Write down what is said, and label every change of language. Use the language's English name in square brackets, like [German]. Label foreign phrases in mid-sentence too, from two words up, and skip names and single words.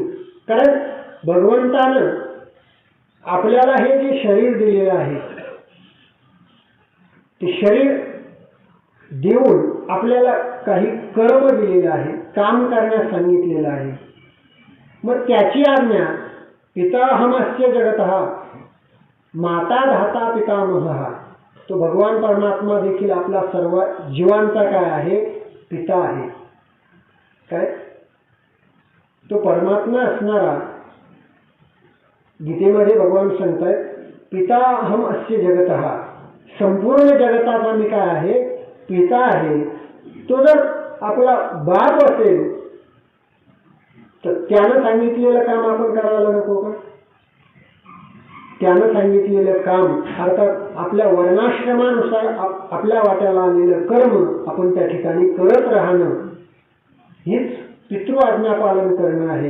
[Marathi] कारण भगवंतानं आपल्याला हे जे शरीर दिलेलं आहे, ते शरीर देऊन आपल्याला काही कर्म दिलेलं आहे, काम करण्यास सांगितलेलं आहे. मग त्याची आज्ञा [Sanskrit] पिताहमस्य जगतः माता धाता पितामहः. [Marathi] तो भगवान परमात्मा देखील आपला सर्व जीवांचा काय आहे, पिता आहे. काय तो परमात्मा असणारा गीतेमध्ये भगवान सांगतायत [Sanskrit] पिताहम अस्य जगतः, [Marathi] संपूर्ण जगताचा मी काय आहे, पिता आहे. तो जर आपला बाप असेल तर त्यानं सांगितलेलं काम आपण करायला नको का? त्यानं सांगितलेलं काम अर्थात आपल्या वर्णाश्रमानुसार आपल्या वाट्याला आलेलं कर्म आपण त्या ठिकाणी करत राहणं हीच पितृआज्ञा पालन करणं आहे.